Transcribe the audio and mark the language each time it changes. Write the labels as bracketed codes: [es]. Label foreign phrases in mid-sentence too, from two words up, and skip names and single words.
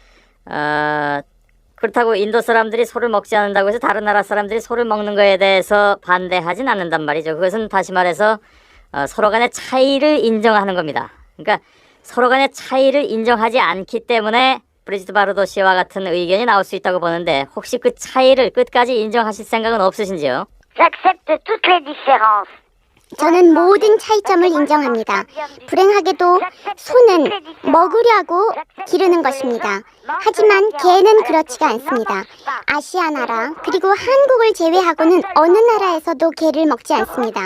[ko] 그렇다고 인도 사람들이 소를 먹지 않는다고 해서 다른 나라 사람들이 소를 먹는 거에 대해서 반대하진 않는단 말이죠. 그것은 다시 말해서 서로 간의 차이를 인정하는 겁니다. 그러니까 서로 간의 차이를 인정하지 않기 때문에 브리지트 바르도 씨와 같은 의견이 나올 수 있다고 보는데 혹시 그 차이를 끝까지 인정하실 생각은 없으신지요? [fr] J'accepte toutes les différences. [ko] 저는 모든 차이점을 인정합니다. 불행하게도 소는 먹으려고 기르는 것입니다. 하지만 개는 그렇지가 않습니다. 아시아 나라 그리고 한국을 제외하고는 어느 나라에서도 개를 먹지 않습니다.